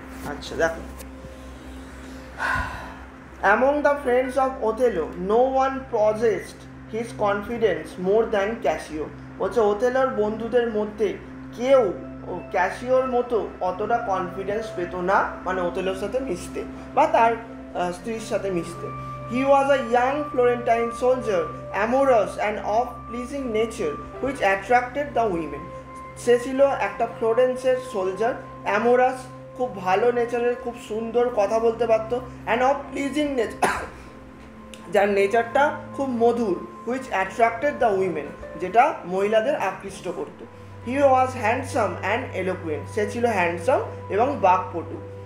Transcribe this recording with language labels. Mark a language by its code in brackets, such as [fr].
[bn] আচ্ছা দেখো, [en] among the friends of Othello no one possessed his confidence more than Cassio, [bn] বলছে ওথেলোর বন্ধুদের মধ্যে কেউ ক্যাসিওর মতো অতটা কনফিডেন্স পেত না মানে ওথেলোর সাথে মিশতে বা তার স্ত্রীর সাথে মিশতে। [en] He was a young Florentine soldier, amorous and of pleasing nature, which attracted the women. [bn] সে ছিল একটা ফ্লোরেন্সের সোলজার, অ্যামোরাস খুব ভালো নেচারের, খুব সুন্দর কথা বলতে পারতো, [en] and of pleasing nature [bn] যার নেচারটা খুব মধুর, [en] which attracted the women [bn] যেটা মহিলাদের আকৃষ্ট করতো। [en] he was handsome and eloquent, [bn] সে ছিল হ্যান্ডসাম এবং বাকপটু।